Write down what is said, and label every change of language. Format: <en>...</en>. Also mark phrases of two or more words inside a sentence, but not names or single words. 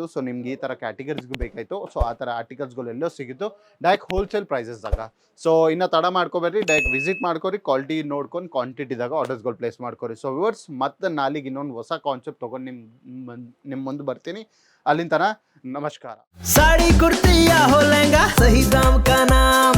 <kn>ಸೊ ನಿಮ್ಗೆ ಈ ಥರ ಕ್ಯಾಟಗರೀಸ್ಗೂ ಬೇಕಾಯಿತು, ಸೊ ಆ ಥರ ಆರ್ಟಿಕಲ್ಸ್ಗಳು ಎಲ್ಲೋ ಸಿಗಿತ್ತು</kn> <en>direct wholesale pricesದಾಗ.</en> <kn>ಸೊ ಇನ್ನು ತಡ ಮಾಡ್ಕೋಬೇಡ್ರಿ,</kn> <en>direct visit</en> <kn>ಮಾಡ್ಕೊರಿ, ಕ್ವಾಲಿಟಿ ನೋಡ್ಕೊಂಡು ಕ್ವಾಂಟಿಟಿದಾಗ</kn> <en>ordersಗಳು place</en> <kn>ಮಾಡ್ಕೊರಿ. ಸೊ ವಿವರ್ಸ್ ಮತ್ತೆ ನಾಳೆಗೆ ಇನ್ನೊಂದು ಹೊಸ ಕಾನ್ಸೆಪ್ಟ್ ತೊಗೊಂಡು ನಿಮ್ಮ ಮುಂದೆ ಬರ್ತೀನಿ. ಅಲ್ಲಿಂದ ನಮಸ್ಕಾರ.</kn> <hi>साड़ी कुर्ती या हो लहंगा, सही दाम का नाम</hi>